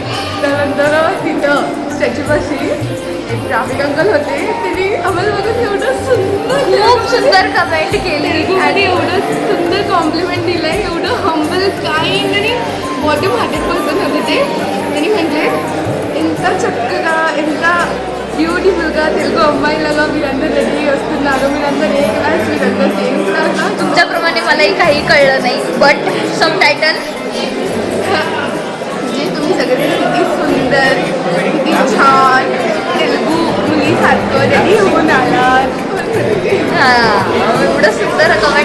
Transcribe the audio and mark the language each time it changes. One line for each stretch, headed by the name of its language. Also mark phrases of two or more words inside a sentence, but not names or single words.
Marathi: त्यानंतर तिथं स्टॅच्यूपाशी एक
English: traffic uncle
Marathi: होते. त्यांनी आम्हाला बघून एवढं सुंदर खूप सुंदर कमेंट केली आणि एवढं सुंदर कॉम्प्लिमेंट दिलं आहे. एवढं
English: humble kind
Marathi: आणि
English: bottom hearted person
Marathi: होते ते. त्यांनी म्हणजे
Telugu: ఎంత చక్కగా ఎంత బ్యూటిఫుల్గా తెలుగు అమ్మాయిలాగా మీరందరూ రెడీ వస్తున్నారు, మీరందరూ ఏ క్లాస్, మీరందరూ
English: same class.
Marathi: तुमच्याप्रमाणे मलाही काही कळलं नाही,
English: but sub title
Marathi: म्हणजे तुम्ही सगळे किती सुंदर, किती छान तेलुगू मुलीसारखं रेडी होऊन आलात. हां एवढं सुंदर कमेंट.